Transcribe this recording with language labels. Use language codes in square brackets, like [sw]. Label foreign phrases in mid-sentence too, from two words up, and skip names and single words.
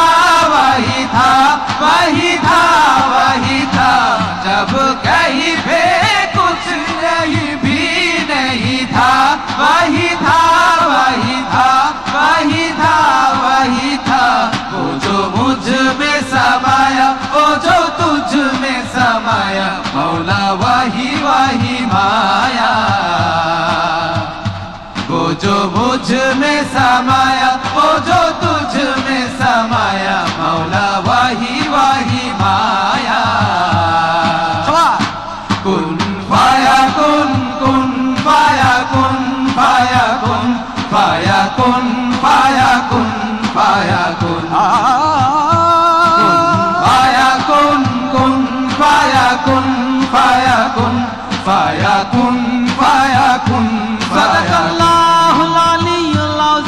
[hi] वही था वही था वही था जब कहीं पे कुछ नहीं भी नहीं था वही था वही था वही था वही था वो जो मुझ में समाया वो जो तुझ में समाया मौला वही वही माया वो जो मुझ में समाया वो जो तुझ में समाया मौला वही वही माया [ar] كن فيكون كن فيكون فيكون فيكون فيكون فيكون فيكون كن فيكون فيكون فيكون فيكون صدق الله العلي